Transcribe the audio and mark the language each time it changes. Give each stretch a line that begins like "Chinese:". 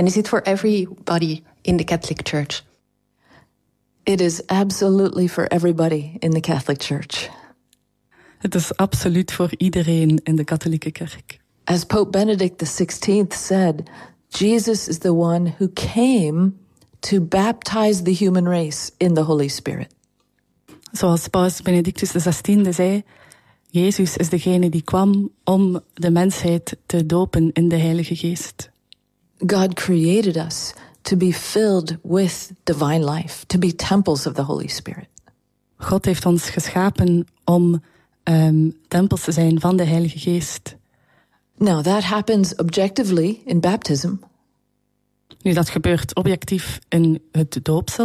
English: And is it for everybody in the Catholic Church? It is absolutely for everybody in the Catholic Church.
Dutch: Het is absoluut voor iedereen in de katholieke kerk.
English: As Pope Benedict XVI said, Jesus is the one who came to baptize the human race in the Holy Spirit.
Dutch: Zoals Paus Benedictus XVI zei, Jezus is degene die kwam om de mensheid te dopen in de Heilige Geest.
English: God created us to be filled with divine life, to be temples of the Holy Spirit.
Dutch: God heeft ons geschapen om tempels te zijn van de Heilige Geest.
English: Now that happens objectively in baptism.
Dutch: Nu dat gebeurt objectief in het doopsel.